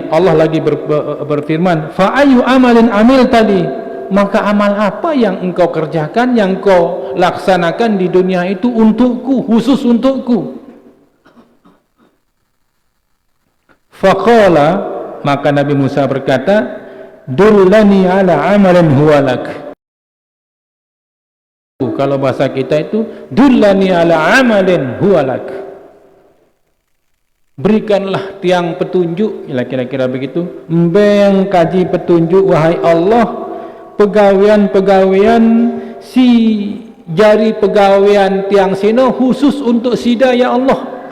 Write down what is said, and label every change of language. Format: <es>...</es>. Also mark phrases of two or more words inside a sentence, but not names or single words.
<id>Allah lagi berfirman,</id> <ar>فأي عمل عملت لي,</ar> <id>maka amal apa yang engkau kerjakan, yang engkau laksanakan di dunia itu untukku, khusus untukku. Faqala, maka Nabi Musa berkata,</id> <ar>دلني على عمل هو لك.</ar> <id>Kalau bahasa kita itu</id> <ar>دلني على عمل هو لك,</ar> <id>berikanlah tiang petunjuk, kira-kira begitu,</id> <sas>mbeng kaji</sas> <id>petunjuk wahai Allah,</id> <sas>pegawean si jari pegawean tiang sino</sas> <id>khusus untuk sida ya Allah.</id>